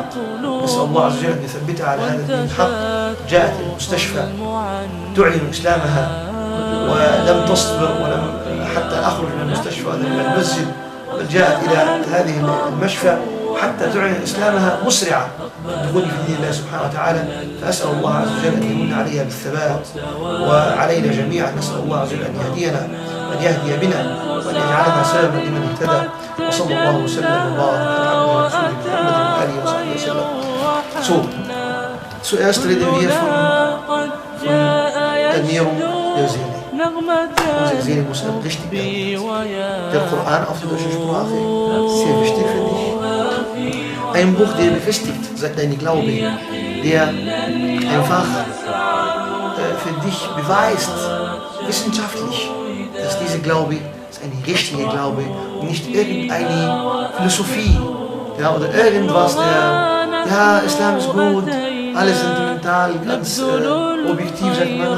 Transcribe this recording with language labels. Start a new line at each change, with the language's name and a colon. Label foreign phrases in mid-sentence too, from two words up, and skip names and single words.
Arabic: نسأل الله عز وجل أن يثبتها على هذا الدين الحق. جاءت المستشفى تعلن إسلامها ولم تصبر ولم حتى أخرج من المستشفى إلى المسجد، بل جاءت إلى هذه المشفى حتى تعلن إسلامها مسرعة بالدخول في دين الله سبحانه وتعالى. فأسأل الله عز وجل أن يمن عليها بالثبات وعلينا جميعا. نسأل الله عز وجل أن يهدينا، أن يهدي بنا، وأن يجعلنا سببا لمن اهتدى. وصلى الله وسلم وبارك على عبده ورسوله محمد وآله وصحبه وسلم.
German: Zuerst reden wir von Ernährung der Seele. Unsere Seele muss richtig werden. Der Koran auf der deutschen Sprache ist sehr wichtig für dich. Ein Buch, der befestigt deine Glaube, der einfach für dich beweist, wissenschaftlich, dass diese Glaube ist eine richtige Glaube und nicht irgendeine Philosophie oder irgendwas, Islam ist gut, alles sentimental, ganz objektiv, sagt man.